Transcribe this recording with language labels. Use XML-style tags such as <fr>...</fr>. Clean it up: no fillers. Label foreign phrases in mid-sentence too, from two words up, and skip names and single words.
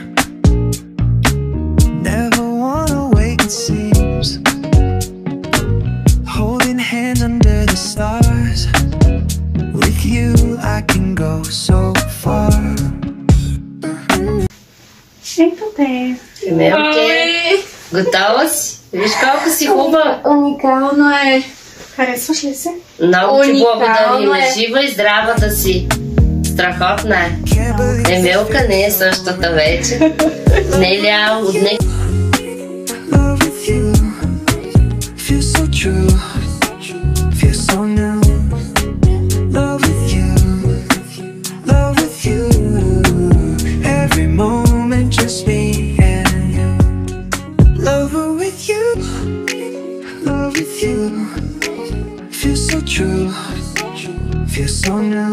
<en>Never wanna wait, it seems. Holding hands under the stars. With you I can go so far.</en> <bg>Ето те. Мелке, готова си? Виж колко си хубава. Уникално е. Харесваш ли се? Много ти благодарим. Уникално е. Жива и здрава да си. Страхотна е.</bg> <en>Can't believe</en> <bg>Емилка не е същата вече. Неля от не...</bg> <en>love with you, feel so true, feel so new. Love with you, love with you, every moment just me and you. Lover with you, love with you, feel so true, feel so new.</en>